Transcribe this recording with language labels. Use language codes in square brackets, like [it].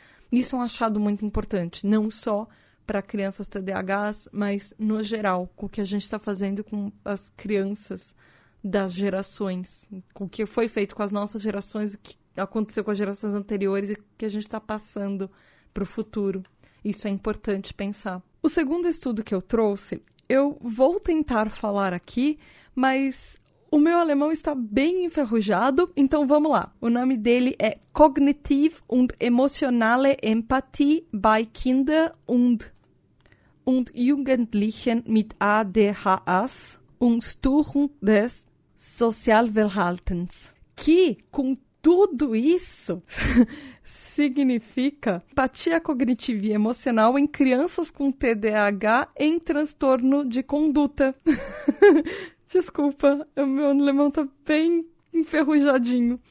[pt] Isso é um achado muito importante, não só para crianças TDAHs, mas no geral, com o que a gente está fazendo com as crianças das gerações, com o que foi feito com as nossas gerações, o que aconteceu com as gerações anteriores e o que a gente está passando para o futuro. Isso é importante pensar. O segundo estudo que eu trouxe, eu vou tentar falar aqui, mas o meu alemão está bem enferrujado, então vamos lá. O nome dele é [de] Cognitive und Emotionale Empathie bei Kindern und Jugendlichen mit ADHS und Störung des Sozialverhaltens. [pt] Que, com tudo isso, significa empatia cognitiva e emocional em crianças com TDAH em transtorno de conduta. Desculpa, o meu alemão tá bem enferrujadinho.